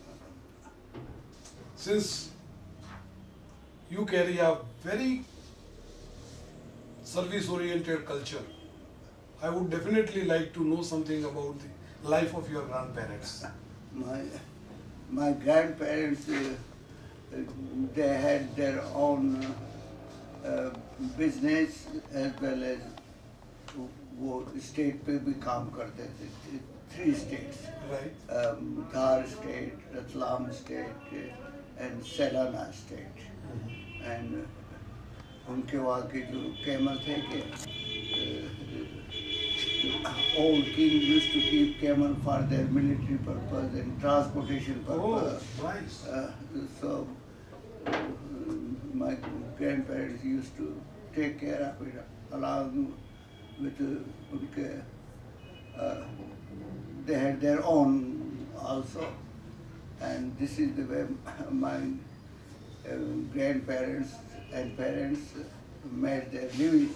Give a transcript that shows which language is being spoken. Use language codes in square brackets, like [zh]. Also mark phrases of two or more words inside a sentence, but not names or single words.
[en] Since you carry a very service-oriented culture, I would definitely like to know something about the life of your grandparents. My grandparents, they had their own business as well as [hi] वो स्टेट पे भी काम करते थे [en] 3 states, Right. Dhar state, Ratlam state and Selana state. And [hi] उनके वहाँ के जो [en] camel [hi] थे कि [en] old king used to keep camel for their military purpose and transportation purpose. Oh, nice. So my grandparents used to take care of it along with unke, they had their own also, and this is the way my grandparents and parents made their living.